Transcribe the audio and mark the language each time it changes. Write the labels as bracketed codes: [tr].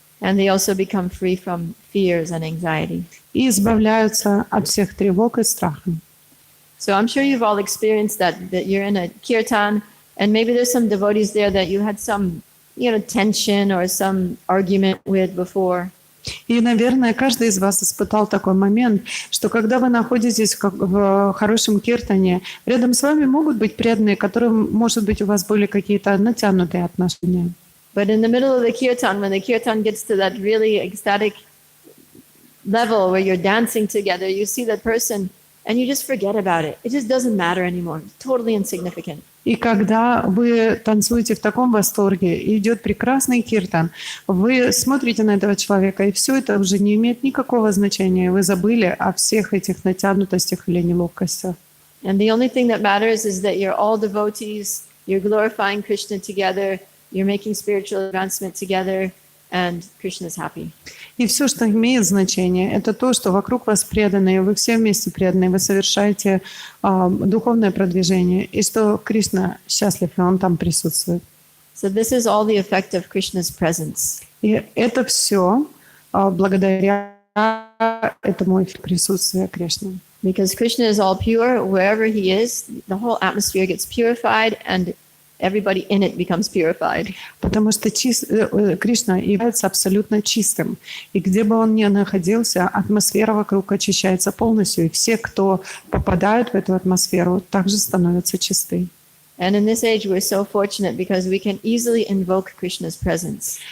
[en] And they also become free from fears and anxiety. [ru] И избавляются от всех тревог и страха. [en] So I'm sure you've all experienced that you're in a kirtan, and maybe there's some devotees there that you had some, you know, tension or some argument with before. [ru] И, наверное, каждый из вас испытал такой момент, что когда вы находитесь в хорошем киртане, рядом с вами могут быть преданные, которым, может быть, у вас были какие-то натянутые отношения. [en] But in the middle of the kirtan, when the kirtan gets to that really ecstatic level where you're dancing together, you see that person and you just forget about it. It just doesn't matter anymore. It's totally insignificant. [ru] И когда вы танцуете в таком восторге, и идет прекрасный киртан, вы смотрите на этого человека, и все это уже не имеет никакого значения. Вы забыли о всех этих натянутостях или неловкостях. [en] And the only thing that matters is that you're all devotees, you're glorifying Krishna together, you're making spiritual advancement together, and Krishna is happy. [ru] И все, что имеет значение, это то, что вокруг вас преданные, вы все вместе преданные, вы совершаете духовное продвижение, и что Кришна счастлив, и Он там присутствует. [en] So this is all the effect of Krishna's presence. [ru] И это все благодаря этому присутствию Кришны. [en] Because Krishna is all pure, wherever he is, the whole atmosphere gets purified and everybody in it becomes purified. [ru] Потому что Кришна является абсолютно чистым. И где бы он ни находился, атмосфера вокруг очищается полностью. И все, кто попадают в эту атмосферу, также становятся чисты. [en] And in this age, we're so fortunate because we can easily invoke Krishna's presence.